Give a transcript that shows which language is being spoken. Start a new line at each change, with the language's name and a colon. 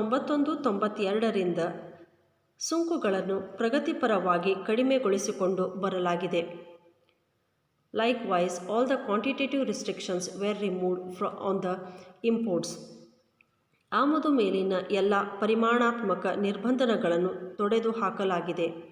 Kannada: 1991-92ರಿಂದ ಸುಂಕಗಳನ್ನು ಪ್ರಗತಿಪರವಾಗಿ ಕಡಿಮೆಗೊಳಿಸಿಕೊಂಡು ಬರಲಾಗಿದೆ.
English: Likewise, all the quantitative restrictions were removed on the imports.
Kannada: ಆಮದು ಮೇಲಿನ ಎಲ್ಲ ಪರಿಮಾಣಾತ್ಮಕ ನಿರ್ಬಂಧಗಳನ್ನು ತೊಡೆದುಹಾಕಲಾಗಿದೆ.